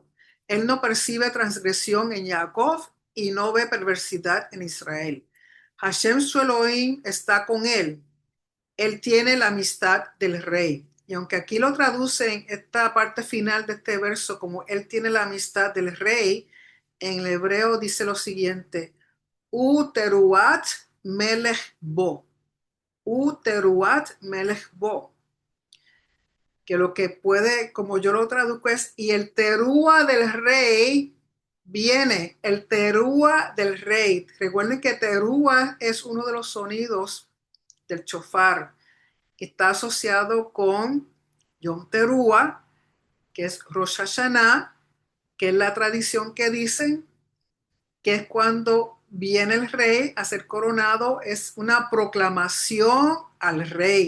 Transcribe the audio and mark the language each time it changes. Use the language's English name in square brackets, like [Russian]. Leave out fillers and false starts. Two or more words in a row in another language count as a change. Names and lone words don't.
[Spanish] Él no percibe transgresión en Jacob y no ve perversidad en Israel. Hashem su Elohim está con él. Él tiene la amistad del rey. Y aunque aquí lo traduce en esta parte final de este verso como él tiene la amistad del rey, en el hebreo dice lo siguiente, [Hebrew] ותרועת מלך בו. ותרועת מלך בו. [Spanish] Que lo que puede, como yo lo traduzco es, y el terúa del rey viene, el terúa del rey. Recuerden que terúa es uno de los sonidos del chofar, que está asociado con Yom Teruah, que es Rosh Hashanah, que es la tradición que dicen que es cuando viene el rey a ser coronado, es una proclamación al rey.